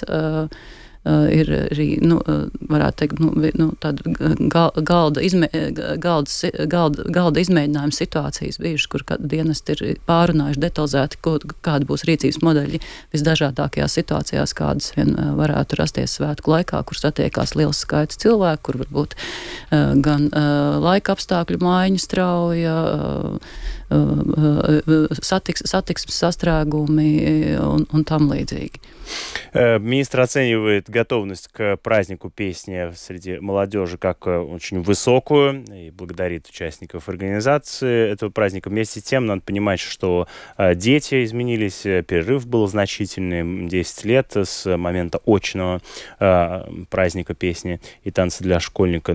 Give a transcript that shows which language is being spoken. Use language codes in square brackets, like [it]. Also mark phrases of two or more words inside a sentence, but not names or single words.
[lv] Ir arī, varētu teikt, tāda galda izmēģinājuma situācijas bijušas, kur dienesti ir pārunājuši detalizēti, kāda būs rīcības modeļi visdažādākajās situācijās, kādas vien varētu rasties svētku laikā, kur satiekās liels skaits cilvēku, kur varbūt gan laika apstākļu maiņa strauja, satiksmes sastrēgumi un там līdzīgi. [ru] Министр оценивает готовность к празднику песни среди молодежи как очень высокую и благодарит участников организации этого праздника. Вместе с тем, надо понимать, что дети изменились, перерыв был значительный, 10 лет с момента очного праздника песни и танца для школьника.